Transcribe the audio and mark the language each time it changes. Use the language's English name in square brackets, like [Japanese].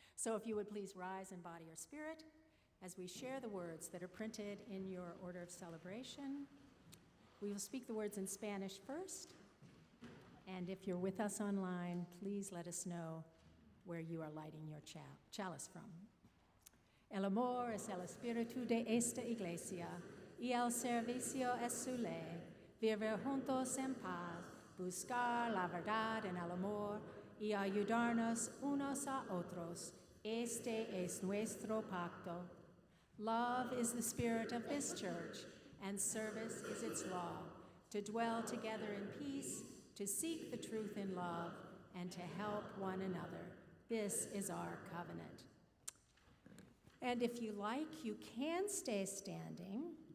[English] So if you would please rise in body or spirit as we share the words that are printed in your order of celebration. We will speak the words in Spanish first, and if you're with us online, please let us know where you are lighting your chalice from. [Spanish] El amor es el espíritu de esta iglesia, y el servicio es su ley, vivir juntos en paz, buscar la verdad en el amor, y ayudarnos unos a otros. Este es nuestro pacto. [English] Love is the spirit of this church, and service is its law, to dwell together in peace, to seek the truth in love, and to help one another. This is our covenant. And if you like, you can stay standing.